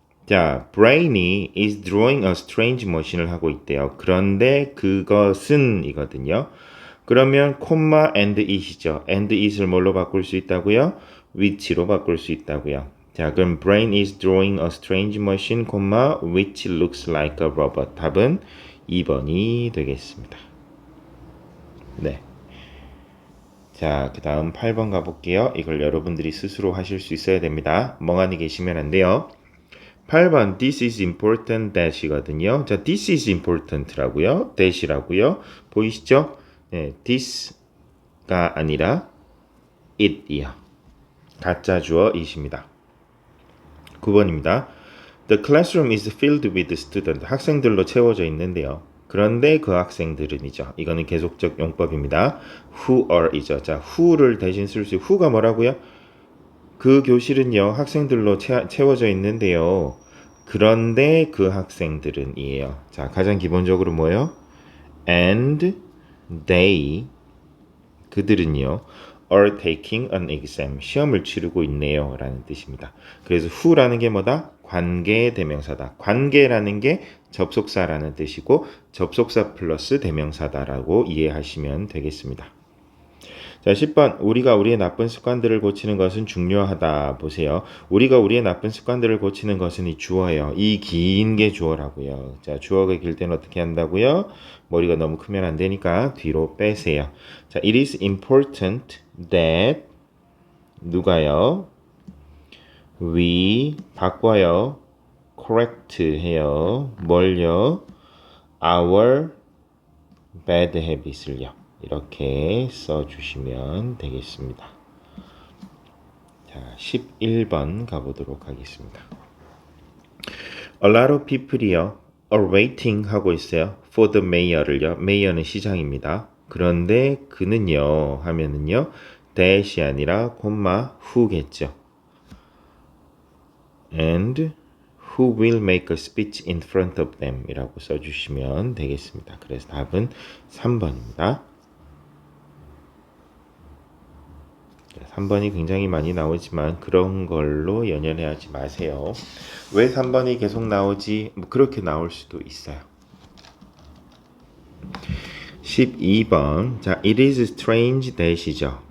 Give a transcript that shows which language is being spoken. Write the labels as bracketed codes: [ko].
[en] 자, brain이 is drawing a strange machine을 하고 있대요. [ko] 그런데 그것은 이거든요. 그러면 콤마 and it이죠. and it을 뭘로 바꿀 수 있다고요? which로 바꿀 수 있다고요. [en] 자, 그럼 brain is drawing a strange machine, which looks like a robot. [ko] 답은 2번이 되겠습니다. 네. 자, 그 다음 8번 가볼게요. 이걸 여러분들이 스스로 하실 수 있어야 됩니다. 멍하니 계시면 안 돼요. [en] 8번 this is important that이거든요. 자, this is important라고요. [ko] that이라고요. 보이시죠? 네, this가 아니라 it이요. 가짜 주어 it입니다. 9번입니다. [en] The classroom is filled with students. [ko] 학생들로 채워져 있는데요. 그런데 그 학생들은이죠. 이거는 계속적 용법입니다. who are이죠. 자, who를 대신 쓸 수, who가 뭐라고요? 그 교실은요, 학생들로 채워져 있는데요. 그런데 그 학생들은이에요. 자, 가장 기본적으로 뭐예요? [en] And they, 그들은요, are taking an exam. [ko] 시험을 치르고 있네요. 라는 뜻입니다. 그래서 who라는 게 뭐다? 관계 대명사다. 관계라는 게 접속사라는 뜻이고 접속사 플러스 대명사다라고 이해하시면 되겠습니다. 자, 10번. 우리가 우리의 나쁜 습관들을 고치는 것은 중요하다. 보세요. 우리가 우리의 나쁜 습관들을 고치는 것은 이 주어예요. 이 긴 게 주어라고요. 자, 주어가 길 때는 어떻게 한다고요? 머리가 너무 크면 안 되니까 뒤로 빼세요. [en] 자, it is important that 누가요? [ko] we 바꿔요. correct 해요. 뭘요? [en] our bad habits을요. [ko] 이렇게 써주시면 되겠습니다. 자, 11번 가보도록 하겠습니다. [en] A lot of people이요. are waiting 하고 있어요. for the mayor을요. [ko] mayor는 시장입니다. 그런데 그는요 하면은요 that이 아니라 콤마 who겠죠. and [en] who will make a speech in front of them 이라고 써주시면 되겠습니다. [ko] 그래서 답은 3번입니다. 3번이 굉장히 많이 나오지만 그런 걸로 연연해 하지 마세요. 왜 3번이 계속 나오지? 뭐 그렇게 나올 수도 있어요. 12번. [en] 자, it is strange that이죠.